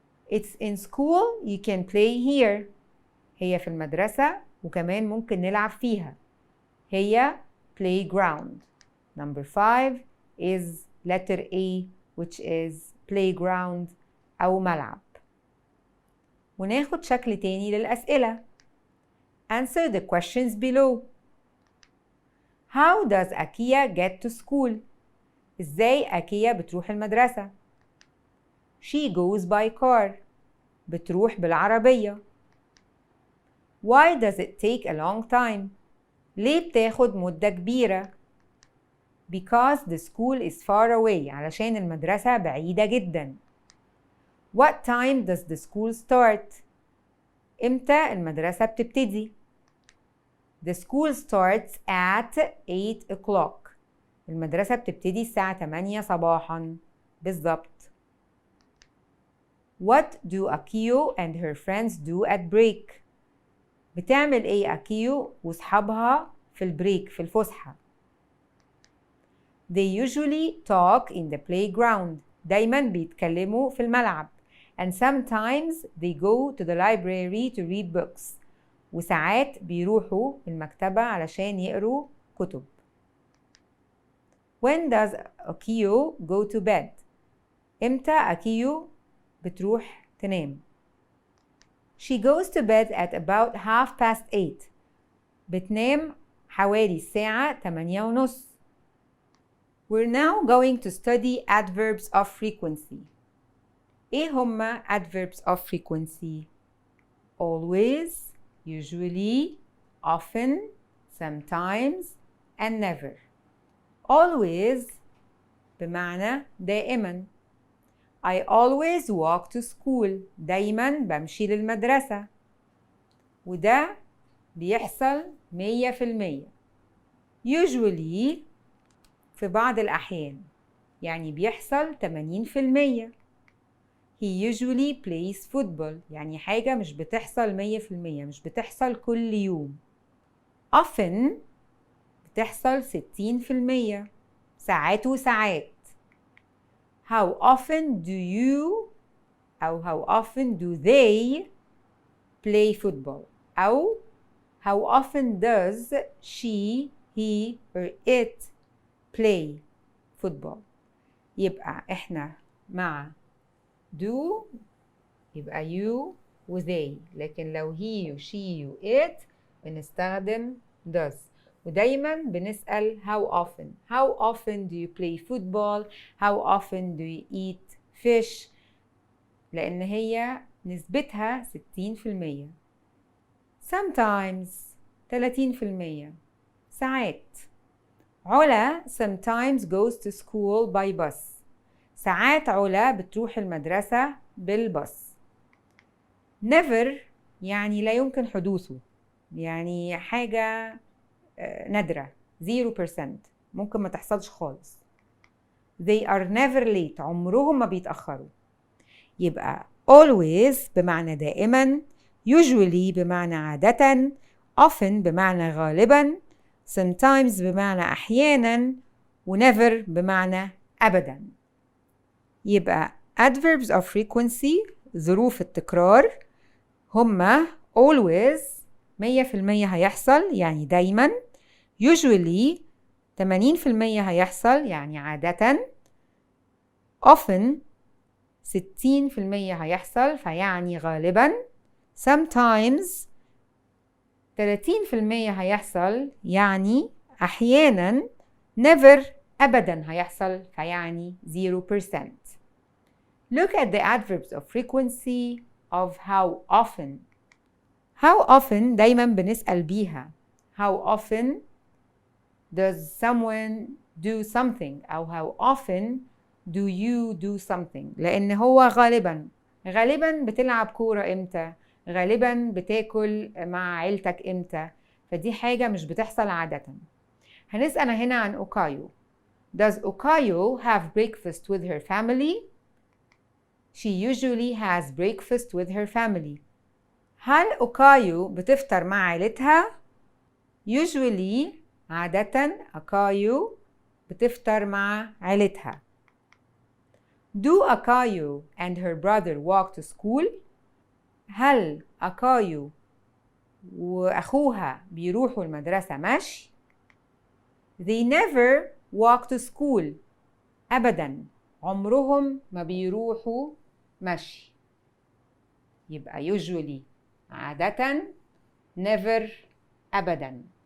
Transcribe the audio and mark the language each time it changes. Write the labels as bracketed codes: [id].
[en] It's in school you can play here. [ar] هي في المدرسة وكمان ممكن نلعب فيها. [en] هي playground. number 5 is letter A which is playground أو ملعب. [ar] وناخد شكل تاني للأسئلة. [en] Answer the questions below. How does Akia get to school? [ar] إزاي أكيا بتروح المدرسة؟ [en] She goes by car. [ar] بتروح بالعربية. [en] Why does it take a long time? [ar] ليه بتاخد مدة كبيرة؟ [en] Because the school is far away. [ar] علشان المدرسة بعيدة جدا. [en] What time does the school start? [ar] إمتى المدرسة بتبتدي؟ [en] The school starts at 8 o'clock. [ar] المدرسة بتبتدي الساعة 8 صباحا بالظبط. [en] What do Akio and her friends do at break? [ar] بتعمل ايه أكيو وصحابها في البريك في الفسحة؟ [en] They usually talk in the playground. [ar] دايما بيتكلموا في الملعب. [en] And sometimes they go to the library to read books. [ar] وساعات بيروحوا المكتبة علشان يقروا كتب. [en] When does Akio go to bed? [ar] إمتى أكيو بتروح تنام؟ [en] She goes to bed at about 8:30. [ar] بتنام حوالي الساعة 8:30. [en] We're now going to study adverbs of frequency. [ar] إيه هما [en] adverbs of frequency؟ Always, usually, often, sometimes, and never. [ar] Always بمعنى دائما. [en] I always walk to school. [ar] دايما بمشي للمدرسة. وده بيحصل 100%. Usually في بعض الأحيان يعني بيحصل 80%. [en] He usually plays football. [ar] يعني حاجة مش بتحصل 100%، مش بتحصل كل يوم. Often بتحصل 60%، ساعات وساعات. [en] How often do you أو how often do they play football؟ أو how often does she, he or it play football؟ [ar] يبقى إحنا مع [en] do يبقى you و they، لكن لو he و she و it بنستخدم does. [ar] ودايما بنسأل [en] how often do you play football? How often do you eat fish؟ [ar] لأن هي نسبتها 60%. sometimes 30%، ساعات. [en] علا sometimes goes to school by bus. [ar] ساعات علا بتروح المدرسة بالباص. never يعني لا يمكن حدوثه، يعني حاجة نادرة، 0%، ممكن ما تحصلش خالص. [en] they are never late، [ar] عمرهم ما بيتأخروا. يبقى always بمعنى دائما، usually بمعنى عادة، often بمعنى غالبا، sometimes بمعنى أحيانا، never بمعنى أبدا. يبقى adverbs of frequency ظروف التكرار هما always 100% هيحصل يعني دايما، usually 80% هيحصل يعني عادة، often 60% هيحصل فيعني غالبا، sometimes 30% هيحصل يعني أحيانا، never أبدا هيحصل فيعني 0%. [en] Look at the adverbs of frequency of how often. [ar] How often دايما بنسأل بيها. [en] How often does someone do something [ar] أو [en] how often do you do something، [ar] لأن هو غالبا بتلعب كورة إمتى، غالبا بتاكل مع عيلتك إمتى، فدي حاجة مش بتحصل عادة. هنسأل هنا عن أوكايو. [en] Does Okayo have breakfast with her family? She usually has breakfast with her family. [ar] هل أوكايو بتفطر مع عيلتها؟ usually عادة أوكايو بتفطر مع عيلتها. [en] Do Akayo and her brother walk to school? [ar] هل أكايو وأخوها بيروحوا المدرسة مشي؟ [en] They never walk to school. [ar] أبداً عمرهم ما بيروحوا مشي. يبقى usually عادة، never أبداً.